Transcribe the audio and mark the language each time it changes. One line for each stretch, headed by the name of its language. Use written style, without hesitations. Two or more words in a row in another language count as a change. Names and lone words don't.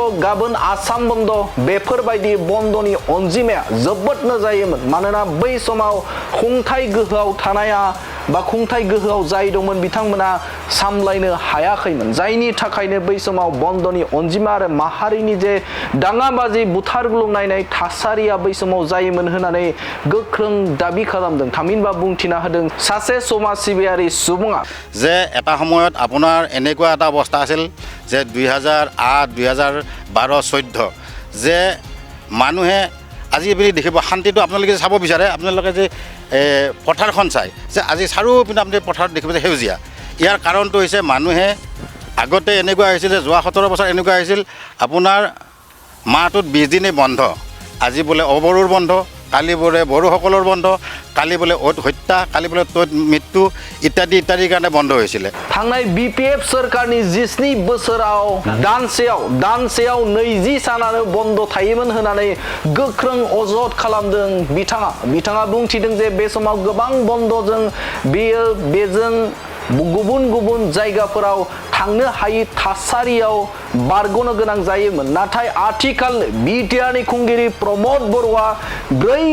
Bodo: गाबोन आसाम बन्द बेफोरबायदि बन्दनि अनजिमाया जोबोदनो जायोमोन मानोना बै समाव खुंथाय गोहोआव थानाया बा खुंथाय गोहोआव जाय दंमोन बिथांमोना सामलायनो हायाखैमोन जायनि थाखायनो बै समाव बन्दनि अनजिमा आरो माहारिनि जे दाङाबाजि बुथारग्लुंनाय थासारिया बै समाव जायोमोन होननानै गोख्रों दाबि खालामदों थामहिनबा बुंथिना होदों सासे समाज सिबियारि सुबुङा
Assamese: जे এটা সময়ত আপোনাৰ এনেকুৱা এটা অৱস্থা আছিল যে 2008-2012-14 যে মানুহে আজি বুলি দেখিব শান্তিটো আপোনালোকে চাব বিচাৰে আপোনালোকে যে পথাৰখন চাই যে আজি চাৰিওপিনে আপুনি পথাৰত দেখিব যে সেউজীয়া ইয়াৰ কাৰণটো হৈছে মানুহে আগতে এনেকুৱা হৈছিল যে যোৱা 17 বছৰ এনেকুৱা হৈছিল আপোনাৰ মাহটোত 20 দিনেই বন্ধ আজি বোলে অবৰুৰ বন্ধ কালি বোলে বড়োসকলৰ বন্ধ কালি বোলে হত্যা কালি বোলে মৃত্যু ইত্যাদি ইত্যাদিৰ কাৰণে বন্ধ হৈছিল
Bodo: थांनाय बिपिएफ सोरखारनि 27 बोसोराव दानसेयाव 20 सानानो बन्द थायोमोन होननानै गोख्रों अजद खालामदों बिथाङा बुंथिदों जे बे समाव गोबां बन्दजों बेजों गुबुन जायगाफोराव थांनो हायै थासारियाव बारग'नो गोनां जायोमोन नाथाय आथिखाल बिटिआरनि खुंगिरि प्रमद बर'आ 4